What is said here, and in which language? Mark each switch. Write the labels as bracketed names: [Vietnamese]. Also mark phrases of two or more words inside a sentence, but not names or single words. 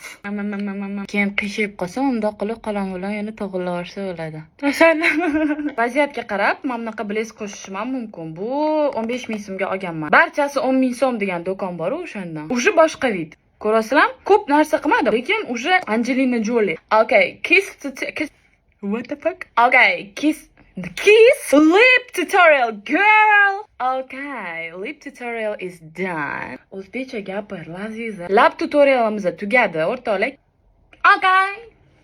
[Uzbek] Keyin qiyshib qolsa, unda qilib qalam bilan yana to'g'rilarsa bo'ladi. Vaziyatga qarab, men bunaqa blaze qo'shishim mumkin. Bu 15 ming so'mga olganman. Barchasi 10 ming so'm degan do'kon bor o'shandan. Уже boshqa vid. Ko'rasizlar? Ko'p narsa qilmadim, lekin уже Angelina Jolie. [English] Okay, kiss. What the fuck? Okay, kiss lip tutorial, girl. Okay, lip tutorial is done. [Uzbek] O'zbekcha gapir, Laziza. Lab tutorialimiz tugadi, o'rtoqlar. Okay.